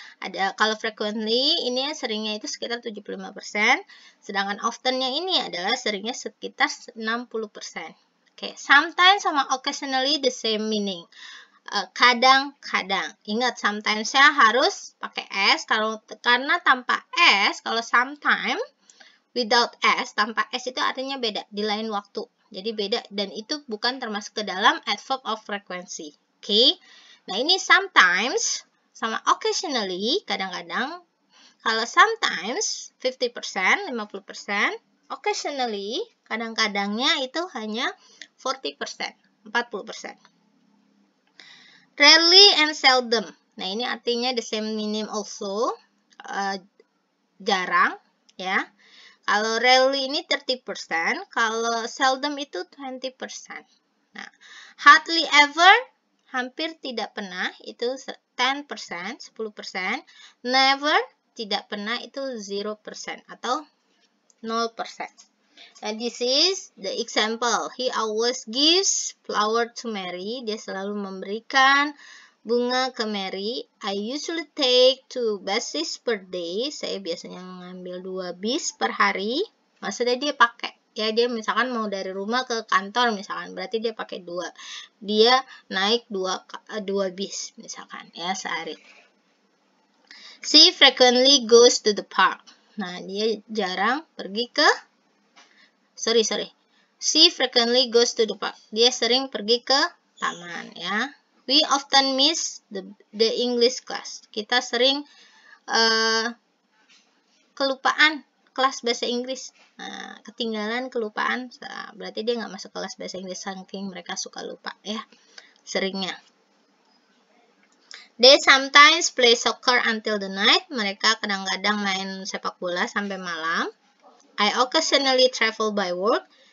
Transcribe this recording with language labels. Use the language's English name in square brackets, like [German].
[Indonesian] Ada kalau frequently ini seringnya itu sekitar 75%, sedangkan often-nya ini adalah seringnya sekitar 60%. [English] Okay, sometimes [Indonesian] sama [English] occasionally the same meaning. [Indonesian] Kadang-kadang. Ingat, sometimes-nya harus pakai s karena tanpa s, kalau sometimes [English] without s, [Indonesian] tanpa s itu artinya beda, di lain waktu. Jadi beda, dan itu bukan termasuk ke dalam adverb of frequency. Oke. Nah, ini sometimes sama occasionally, kadang-kadang. Kalau sometimes 50%, 50%, Occasionally, kadang-kadangnya itu hanya 40%, 40%. [English] Rarely and seldom. [Indonesian] Nah, ini artinya [English] the same meaning also. [Indonesian] Jarang, ya. Kalau rarely ini 30%, kalau seldom itu 20%. Nah, hardly ever, hampir tidak pernah, itu 10%, 10%. Never, tidak pernah, itu 0% atau 0%. [English] And this is the example. He always gives flower to Mary. [Indonesian] Dia selalu memberikan bunga ke Mary. [English] I usually take 2 buses per day. [Indonesian] Saya biasanya mengambil 2 bis per hari. Maksudnya dia pakai. Ya, dia misalkan mau dari rumah ke kantor misalkan. Berarti dia pakai 2. Dia naik 2 bis misalkan ya sehari. [English] She frequently goes to the park. [Indonesian] Nah, dia jarang pergi ke [English] She frequently goes to the park. [Indonesian] Dia sering pergi ke taman ya. [English] We often miss the English class. [Indonesian] Kita sering kelupaan kelas bahasa Inggris. Nah, ketinggalan, kelupaan. Nah, berarti dia nggak masuk kelas bahasa Inggris saking mereka suka lupa ya. Seringnya. [English] They sometimes play soccer until the night. [Indonesian] Mereka kadang-kadang main sepak bola sampai malam. [English] I occasionally travel by work.